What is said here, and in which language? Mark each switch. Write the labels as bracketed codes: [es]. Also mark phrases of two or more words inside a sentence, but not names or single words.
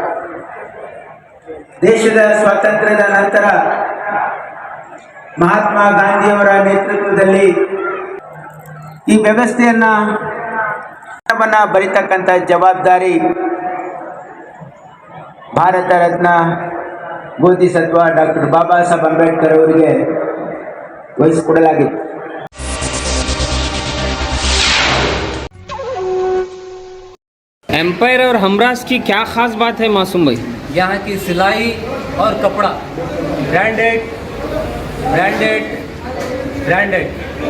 [kn] ದೇಶದ ಸ್ವಾತಂತ್ರ್ಯದ ನಂತರ ಮಹಾತ್ಮ ಗಾಂಧಿಯವರ ನೇತೃತ್ವದಲ್ಲಿ ಈ ವ್ಯವಸ್ಥೆಯನ್ನ ಬರಿತಕ್ಕಂಥ ಜವಾಬ್ದಾರಿ ಭಾರತ ರತ್ನ ಬೋಧಿಸತ್ವ ಡಾಕ್ಟರ್ ಬಾಬಾ ಸಾಹೇಬ್ ಅಂಬೇಡ್ಕರ್ ಅವರಿಗೆ ವಹಿಸಿಕೊಡಲಾಗಿತ್ತು. [hi] एम्पायर और हमराज की क्या खास बात है मासूम भाई? यहाँ की सिलाई और कपड़ा [en] branded branded branded